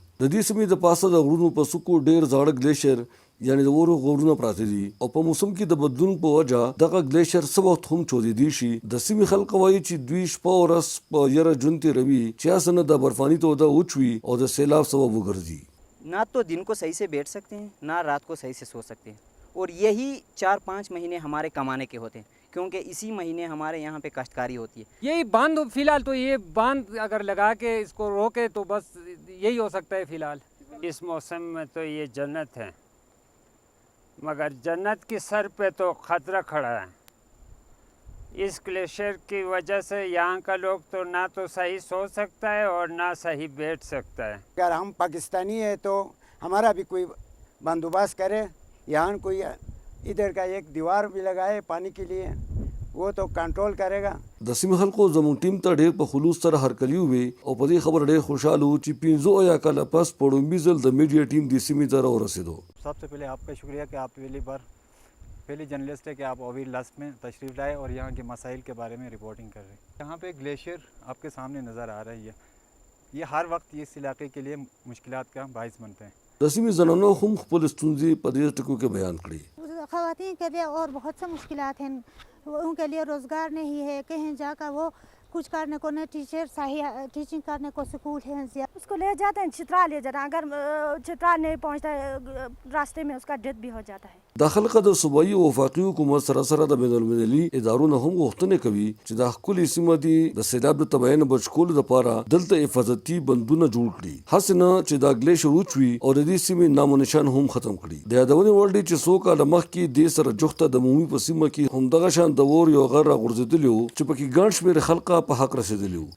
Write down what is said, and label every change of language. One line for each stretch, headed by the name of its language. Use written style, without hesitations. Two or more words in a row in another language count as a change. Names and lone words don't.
Pashto: د دې سیمې د پاسه د غرونو په څوکو ډېر زاړه ګلیشر یعنی د اورو غرونه پراته دي، او په موسم کې د بدلون په وجه دغه ګلیشر څه وخت هم چودېدی شي. د سیمې خلک وایي چې دوی شپه او ورځ په یره ژوند تېروي چې هسې نه د برفاني توده وچوي او د سیلاب سبب وګرځي.
Urdu: نہ تو دن کو صحیح سے بیٹھ سکتے ہیں، نہ رات کو صحیح سے سو سکتے ہیں، اور یہی 4-5 مہینے ہمارے کمانے کے ہوتے ہیں، کیونکہ اسی مہینے ہمارے یہاں پہ کاشتکاری ہوتی ہے. یہی باندھ فی الحال تو یہ باندھ اگر لگا کے اس کو روکے تو بس یہی ہو سکتا ہے فی الحال. اس موسم میں تو یہ جنت ہے، مگر جنت کی سر پہ تو خطرہ کھڑا ہے. اس گلیشیئر کی وجہ سے یہاں کا لوگ تو نہ تو صحیح سو سکتا ہے اور نہ صحیح بیٹھ سکتا ہے. اگر ہم پاکستانی ہے تو ہمارا بھی کوئی بندوبست کرے، یہاں کوئی ادھر کا ایک دیوار بھی لگائے پانی کے لیے، وہ تو کنٹرول کرے گا.
Pashto: د سیمې خلکو زموږ ټیم ته ډېر په خلوص سره هرکلی ووی او په دې خبر ډېر خوشحاله وو چې 15 کاله پس په لومړي ځل د میډیا ټیم دې سیمې ته راورسېدو.
Urdu: سب سے پہلے آپ کا شکریہ کہ آپ پہلی جرنلسٹ ہے کہ آپ اووی لسٹ میں تشریف لائے اور یہاں کے مسائل کے بارے میں رپورٹنگ کر رہے ہیں. یہاں پہ گلیشیئر آپ کے سامنے نظر آ رہی ہے، یہ ہر وقت اس علاقے کے لیے مشکلات کا باعث بنتے ہیں.
Pashto: د سیمې زنانو هم خپل ستونزې په دې ټکو کې بیان کړي.
Urdu: خواتین کے لیے اور بہت سے مشکلات ہیں، ان کے لیے روزگار نہیں ہے، کہیں جا کر وہ کچھ کرنے کو نہ ٹیچر صحیح ٹیچنگ کرنے کو اسکول ہے, اس کو لے جاتے ہیں چترال لے جاتے ہیں، اگر چترال نہیں پہنچتا راستے میں اس کا ڈیتھ بھی ہو جاتا ہے.
Pashto: د خلکو د صوبایي او وفاقي حکومت سره سره د بین المللي ادارو نه هم غوښتنه کوي چې د ښکلې سیمه دي د سیلاب د تبعین نه بچ کولو لپاره دلته حفاظتي بندونه جوړ کړي، هسې نه چې دا ګلیشر وچوي او د دې سیمې نام و نشان هم ختم کړي. د یادونې وړ دی چې څو کاله مخکې دې سره جوخته د مومي په سیمه کې همدغه شان د اور یو غر راغورځېدلی و چې پکې ګڼ شمېر خلکه په حق رسېدلي وو.